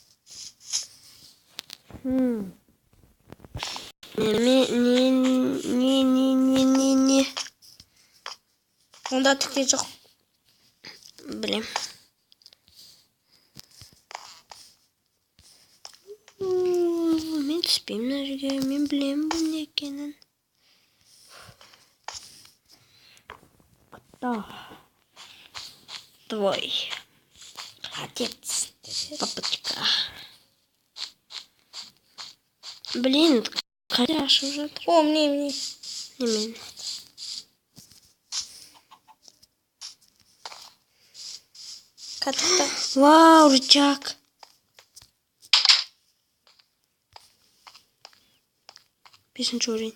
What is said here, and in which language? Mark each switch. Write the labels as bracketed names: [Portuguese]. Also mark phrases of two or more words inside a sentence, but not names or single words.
[Kazakh] Не. Онда түкте жоқ. Білем. Мен түспеймін мына жерге. Мен білем бұл не екенін. [Russian] Твой. Отец. Папочка. Блин, [Kazakh] қайда ашып жатыр? [Russian] О, мне. [Kazakh] Немен? Катықта. [Russian] Вау, рычаг. Бесінші уровень.